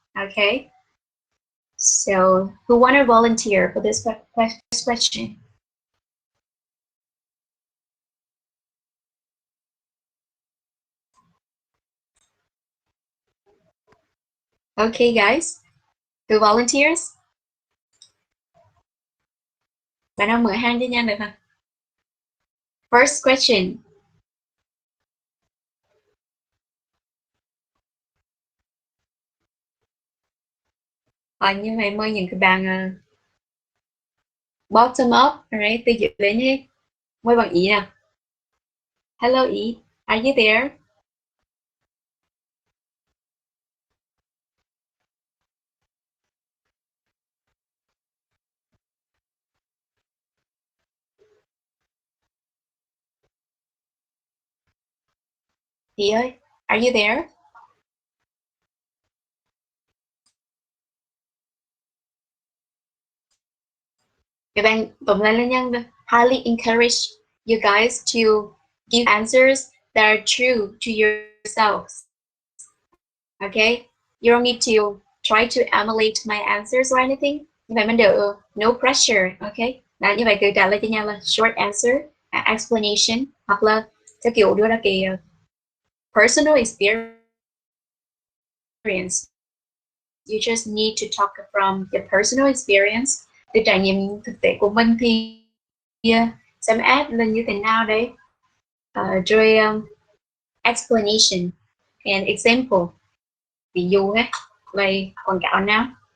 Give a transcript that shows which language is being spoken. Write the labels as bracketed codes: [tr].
[en] Okay, so who want to volunteer for this first question? Okay, guys, who volunteers? [vi] Bạn nào mở hand cho nhanh được không? [en] First question. [vi] Như vậy mời những cái bạn [en] bottom up, alright, [vi] từ dưới lên nhé. Mời bạn Ý nào. [en] Hello Ý, are you there? [vi] Ý ơi, [en] are you there? [vi] Các bạn tổng lại lên nhanh. [en] Highly encourage you guys to give answers that are true to yourselves. Okay? You don't need to try to emulate my answers or anything. [vi] Như vậy mình đều [en] no pressure. Okay? [vi] Đó, như vậy cứ trả lời cho nhau là short answer, explanation, hoặc là theo kiểu đưa ra cái personal experience. [en] You just need to talk from your personal experience [vi] từ trải nghiệm thực tế của mình thì xem ad là như thế nào đấy. Rồi explanation and example, ví dụ ha, vậy quảng cáo nào.